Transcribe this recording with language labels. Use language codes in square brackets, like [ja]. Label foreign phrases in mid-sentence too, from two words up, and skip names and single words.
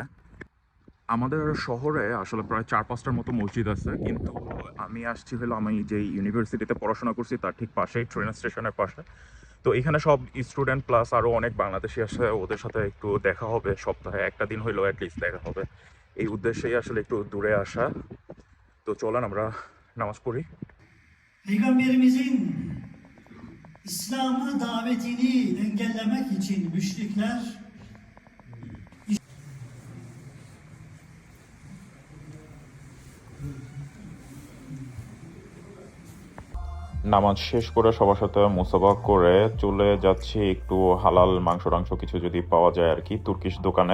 [bn] আমাদের শহরে আসলে প্রায় 4-5টার মতো মসজিদ আছে, কিন্তু আমি আসছি হলো আমি যে ইউনিভার্সিটিতে পড়াশোনা করছি তার ঠিক পাশেই, ট্রেন স্টেশনের পাশে। তো এখানে সব স্টুডেন্ট প্লাস আরও অনেক বাংলাদেশি আসে, ওদের সাথে একটু দেখা হবে, সপ্তাহে একটা দিন হইলেও অ্যাটলিস্ট দেখা হবে। এই উদ্দেশ্যেই আসলে একটু দূরে আসা। তো চলেন আমরা নামাজ পড়ি। [tr] Peygamberimizin İslam'a davetini engellemek için müşrikler [bn] নামাজ শেষ করে সবার সাথে মুসাফা করে চলে যাচ্ছি একটু হালাল মাংস টাংস কিছু যদি পাওয়া যায় আর কি, তুর্কিশ দোকানে।